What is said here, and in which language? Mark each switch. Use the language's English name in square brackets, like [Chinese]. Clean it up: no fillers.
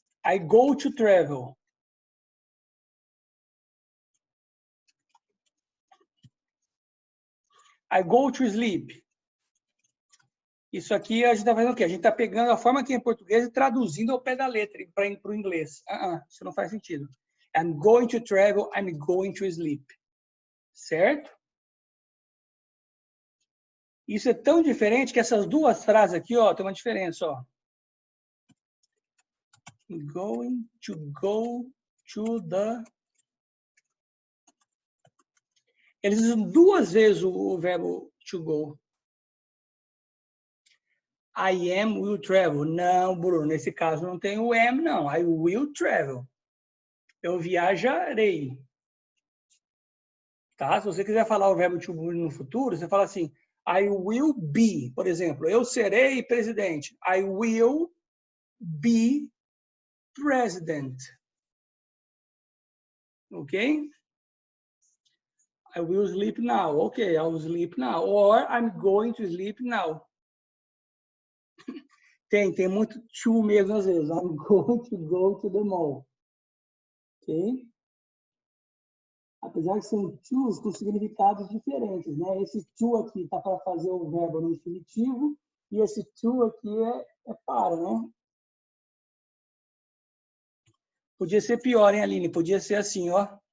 [English] I go to travel. I go to sleep. [Portuguese] Isso aqui a gente está fazendo o quê? A gente está pegando a forma que é em português e traduzindo ao pé da letra para o inglês. Isso não faz sentido. [English] I'm going to travel, I'm going to sleep. [Portuguese] Certo? Isso é tão diferente que essas duas frases aqui, ó, tem uma diferença, ó. [English] I'm going to go to the... [Portuguese] Eles usam duas vezes o verbo to go. [English] I am, will travel. [Portuguese] Não, Bruno, nesse caso não tem o am, não. [English] I will travel. [Portuguese] Eu viajarei. Tá? Se você quiser falar o verbo to be no futuro, você fala assim, [English] I will be, [Portuguese] por exemplo, eu serei presidente. [English] I will be president. Ok? I will sleep now. Ok, I will sleep now. Or I'm going to sleep now. [Portuguese] Tem muito to mesmo às vezes. [English] I'm going to go to the mall. Ok? [Portuguese] Apesar que são tos com significados diferentes, né? Esse to aqui está para fazer o verbo no infinitivo e esse to aqui é para, né? Podia ser pior, hein, Aline? Podia ser assim, ó.